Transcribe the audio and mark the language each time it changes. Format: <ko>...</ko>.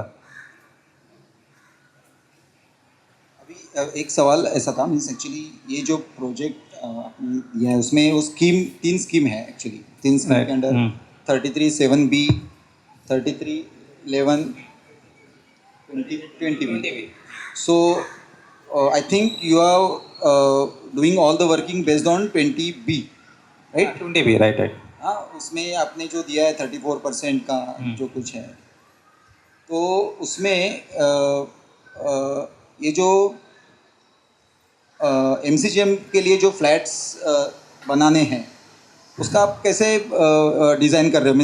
<hi>अभी एक सवाल ऐसा था मीन्स एक्चुअली ये जो प्रोजेक्ट आपने दिया है उसमें वो स्कीम 3 स्कीम है एक्चुअली 3 स्कीम के under 33(7)(b), 33(11), 20(b).</hi> <en>So I think you are doing all the working based on 20(b), right? 20B right.</en> <hi>हाँ उसमें आपने जो दिया है 34% का जो कुछ है तो उसमें ये जो MCGM के लिए जो फ्लैट्स बनाने हैं उसका आप कैसे डिज़ाइन कर रहे हो?</hi>